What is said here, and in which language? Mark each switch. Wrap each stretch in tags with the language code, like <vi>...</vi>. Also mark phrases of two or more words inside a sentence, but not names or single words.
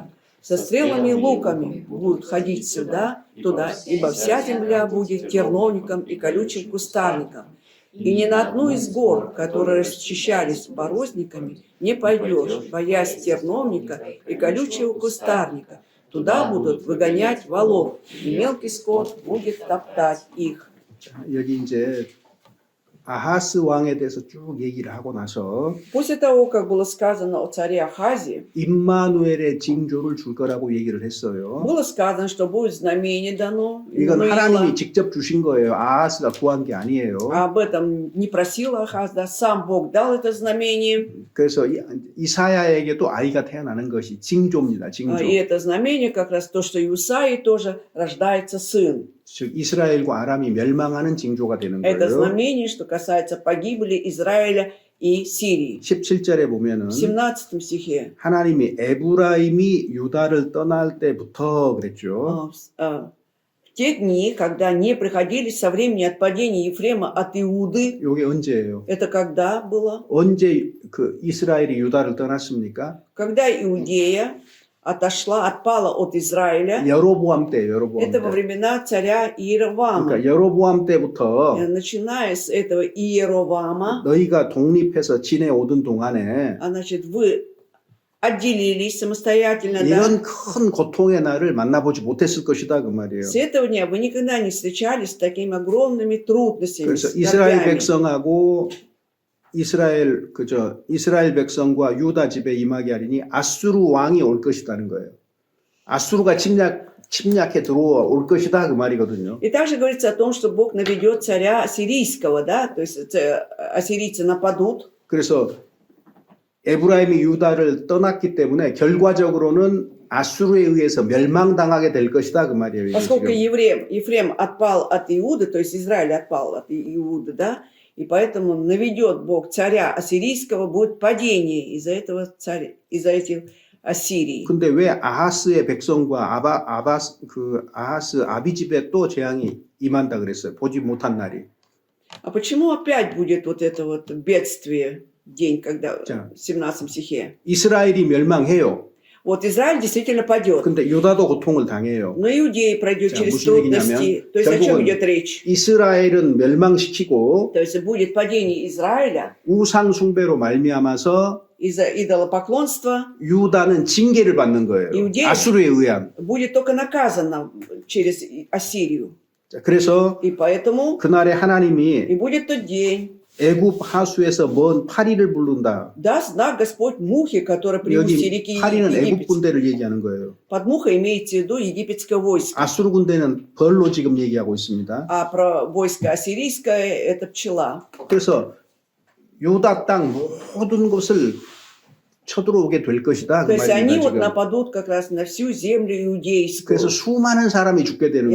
<ru>Со стрелами и луками будут ходить сюда, туда, ибо вся земля будет терновником и колючим кустарником. И ни на одну из гор, которые расчищались борозниками, не пойдешь, боясь терновника и колючего кустарника. Туда будут выгонять волов, и мелкий скот будет топтать их».</ru> <ko>자, 여기 이제 아하스 왕에 대해서 쭉 얘기를 하고 나서</ko> <ru>После того, как было сказано о царе Ахазе,</ru> <ko>임마누엘의 징조를 줄 거라고 얘기를 했어요.</ko> <ru>было сказано, что будет знамение дано.</ru> <ko>이건</ko> <ru>Иммануила.</ru> <ko>하나님이 직접 주신 거예요. 아하스가 구한 게 아니에요.</ko> <ru>А об этом не просил Ахаз, да, сам Бог дал это знамение.</ru> <ko>그래서 이사야에게도 아이가 태어나는 것이 징조입니다. 징조.</ko> <ru>И это знамение как раз то, что и у Исаии тоже рождается сын.</ru> <ko>즉 이스라엘과 아람이 멸망하는 징조가 되는</ko> <ru>Это</ru> <ko>거예요.</ko> <ru>знамение, что касается погибели Израиля и Сирии.</ru> <ko>17절에 보면은</ko> <ru>В 17 стихе</ru> <ko>하나님이 에브라임이 유다를 떠날 때부터 그랬죠.</ko> <ru>в те дни, когда не приходили со времени отпадения Ефрема от Иуды,</ru> <ko>이게 언제예요?</ko> <ru>это когда было?</ru> <ko>언제 그 이스라엘이 유다를 떠났습니까?</ko> <ru>Когда Иудея отпала от Израиля,</ru> <ko>여로보암 때, 여로보암</ko> <ru>это во</ru> <ko>때.</ko> <ru>времена царя Иеровама.</ru> <ko>그러니까 여로보암 때부터</ko> <ru>Начиная с этого Иеровама,</ru> <ko>너희가 독립해서 지내오던 동안에</ko> <ru>значит, вы отделились самостоятельно, да?</ru> <ko>이런 큰 고통의 날을 만나보지 못했을 것이다 그 말이에요.</ko> <ru>С этого дня вы никогда не встречались с такими огромными трудностями,</ru> <ko>그래서</ko> <ru>с</ru> <ko>이스라엘</ko> <ru>скорбями.</ru> <ko>백성하고 이스라엘 백성과 유다 집에 임하게 하리니 아수르 왕이 올 것이다는 거예요. 아수르가 침략해 들어올 것이다 그 말이거든요.</ko> <ru>И также говорится о том, что Бог наведет царя ассирийского, да, то есть ассирийцы нападут.</ru> <ko>그래서 에브라임이 유다를 떠났기 때문에 결과적으로는 아수르에 의해서 멸망당하게 될 것이다 그 말이에요.</ko> <ru>Поскольку</ru> <ko>지금.</ko> <ru>Ефрем отпал от Иуды, то есть Израиль отпал от Иуды, да, и поэтому наведет Бог царя ассирийского, будет падение из-за этого царя, из-за этих Ассирии.</ru> <ko>근데 왜 아하스의 백성과 아하스 아비 집에 또 재앙이 임한다 그랬어요? 보지 못한 날이.</ko> <ru>А почему опять будет вот это вот бедствие, день, когда</ru> <ko>자.</ko> <ru>в 17 стихе?</ru> <ko>이스라엘이 멸망해요.</ko> <ru>Вот Израиль действительно падет.</ru> <ko>근데 유다도 고통을 당해요.</ko> <ru>Но Иудеи пройдет</ru> <ko>자,</ko> <ru>через</ru> <ko>무슨 얘기냐면</ko> <ru>трудности. То есть о чем</ru> <ko>결국은</ko> <ru>идет речь?</ru> <ko>이스라엘은 멸망시키고</ko> <ru>То есть будет падение Израиля</ru> <ko>우상 숭배로 말미암아서</ko> <ru>из-за идолопоклонства,</ru> <ko>유다는 징계를 받는 거예요. 이웃이- 아수르에 의한.</ko> <ru>будет только наказано через Ассирию.</ru> <ko>자, 그래서</ko> <ru>И поэтому</ru> <ko>그날에 하나님이</ko> <ru>и будет тот день,</ru> <ko>애굽 하수에서 먼 파리를 부른다.</ko> <ru>даст знак Господь мухе, которая при устье</ru> <ko>여기</ko> <ru>реки</ru> <ko>파리는 애굽</ko> <ru>Египет.</ru> <ko>군대를 얘기하는 거예요.</ko> <ru>Под мухой имеется в виду египетское войско,</ru> <ko>아수르 군대는 벌로 지금 얘기하고 있습니다.</ko> <ru>а про войско ассирийское это пчела.</ru> <ko>그래서 유다 땅 모든 것을 쳐들어오게 될 것이다.</ko> <ru>То</ru> <ko>그</ko> <ru>есть они</ru> <ko>말입니다,</ko> <ru>вот</ru> <ko>지금.</ko> <ru>нападут как раз на всю землю иудейскую.</ru> <ko>그래서 수많은 사람이 죽게 되는</ko>